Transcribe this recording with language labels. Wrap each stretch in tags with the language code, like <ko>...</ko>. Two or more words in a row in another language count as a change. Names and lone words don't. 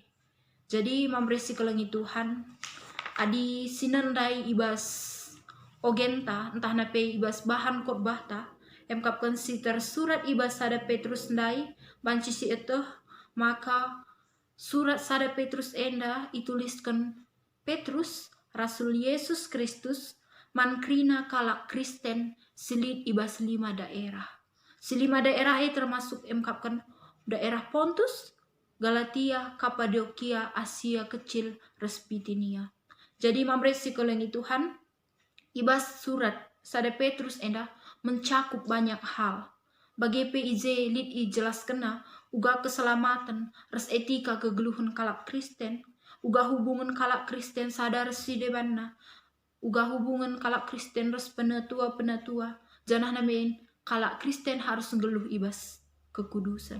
<btx>Jadi mamre si kelengi Tuhan, adi sinandai ibas ogenta, entah nape ibas bahan khotbah ta, emkapkan si tersurat ibas sada Petrus ndai, banci si itu, maka surat sada Petrus enda ituliskan Petrus, Rasul Yesus Kristus, mankrina kalak Kristen silit ibas 5 daerah. Si 5 daerah termasuk emkapkan daerah Pontus, Galatia, Kapadokia, Asia Kecil, Bitinia. Jadi mamre si kelengi Tuhan, ibas surat sada Petrus enda mencakup banyak hal. Bagi PIJ lid i jelas kena, uga keselamatan, res etika kegeluhan kalak Kristen, uga hubungan kalak Kristen sadar si debanna, uga hubungan kalak Kristen res penatua, janah namain kalak Kristen harus ngeluh ibas kekudusan.</btx>